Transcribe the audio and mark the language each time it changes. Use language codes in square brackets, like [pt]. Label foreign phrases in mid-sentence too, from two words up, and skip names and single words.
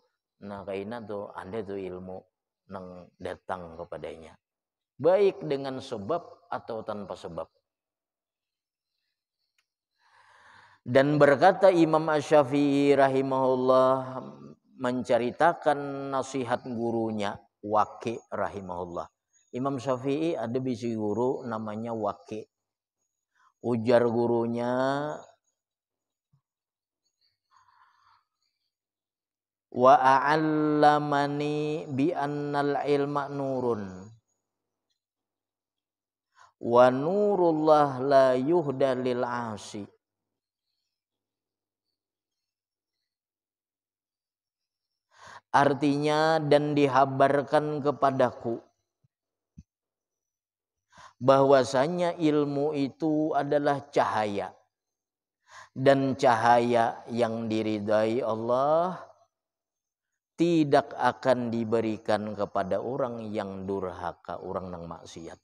[bjn] Nah kaina ada tuh ilmu yang datang kepadanya. [id] Baik dengan sebab atau tanpa sebab. Dan berkata Imam Asy-Syafi'i rahimahullah menceritakan nasihat gurunya Waqi rahimahullah. [bjn] Imam Syafi'i ada bisi guru namanya Waqi. Ujar gurunya, [ar] وأعلمني بأن العلم نور ونور الله لا يهدى للعاصي. [id] Artinya, dan dihabarkan kepadaku bahwasanya ilmu itu adalah cahaya, dan cahaya yang diridai Allah tidak akan diberikan kepada orang yang durhaka, orang yang maksiat.